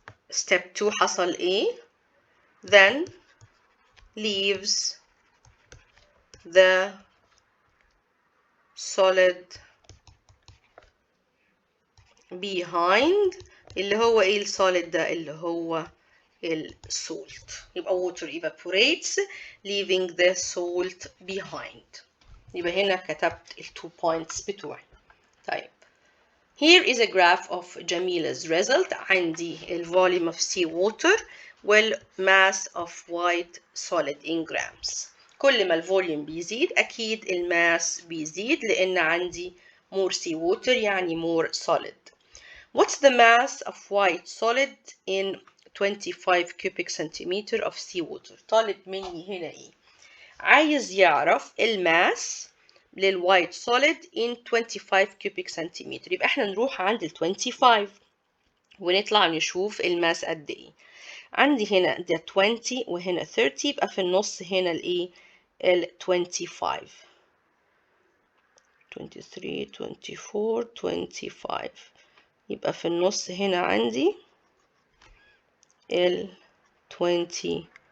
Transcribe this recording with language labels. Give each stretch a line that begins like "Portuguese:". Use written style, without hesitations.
English: Step 2
Arabic: حصل ايه؟
English: Then leaves the solid behind.
Arabic: اللي هو ايه السوليد ده؟ اللي هو السولت.
English: يبقى water evaporates leaving the salt behind.
Arabic: يبقى هنا كتبت ال 2 points بتوعي.
English: طيب here is a graph of Jamila's result.
Arabic: عندي ال
English: volume of seawater وال mass of white solid in grams.
Arabic: كل ما الفوليوم بيزيد أكيد الماس بيزيد لأن عندي
English: more seawater
Arabic: يعني
English: more solid. What's the mass of white solid in 25 cubic centimeter of seawater؟
Arabic: طالب مني هنا إيه؟ عايز يعرف الماس للوايت
English: solid in 25 cubic centimeter.
Arabic: يبقى احنا نروح عند ال 25 ونطلع نشوف الماس قد ايه. عندي هنا ده 20 وهنا 30 يبقى في النص هنا الايه ال 25 23 24 25 يبقى في النص هنا عندي ال 25.